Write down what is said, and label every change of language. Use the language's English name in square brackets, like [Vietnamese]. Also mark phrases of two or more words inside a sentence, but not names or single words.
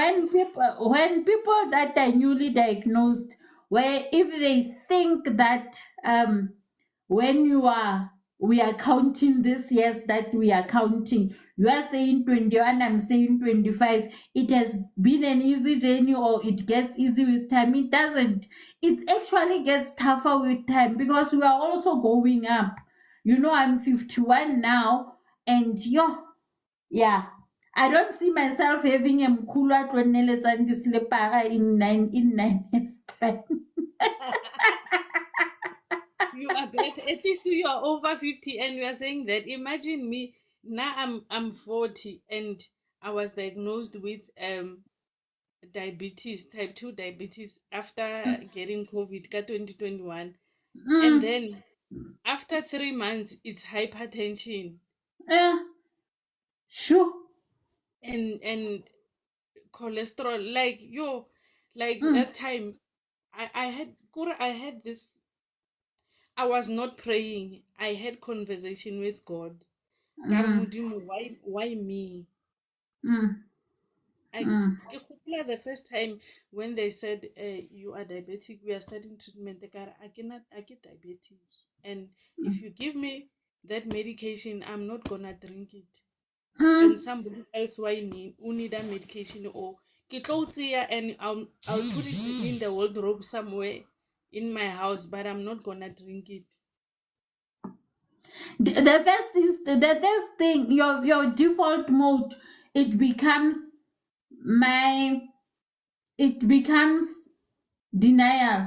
[English] when people that are newly diagnosed, where if they think that when you are we are counting this years that we are counting, you are saying 21, I'm saying 25, it has been an easy journey or it gets easy with time. It doesn't. It actually gets tougher with time, because we are also going up. I'm 51 now, and yeah. I don't see myself having a mkhulu atweneletsang dislepara in 9 years time. You are better. At least you are over 50 and you are saying that. Imagine me. Now I'm 40 and I was diagnosed with diabetes, type 2 diabetes after getting COVID ka 2021. And then after 3 months it's hypertension Yeah, sure. and cholesterol. Like that time I had this. I was not praying. I had conversation with God. [Tswana] Ka re, Modimo, [English] why me? Mm, I [Tswana] ke gopola [English] the first time when they said you are diabetic, we are starting treatment. [Tswana] Ka re, [English] I get diabetic, and if you give me that medication, I'm not gonna drink it. And somebody else why me who need a medication or [Tswana] ke tlo tseya [English] and I'll put it in the wardrobe somewhere in my house, but I'm not gonna drink it. the first thing, your default mode, it becomes my it becomes denial.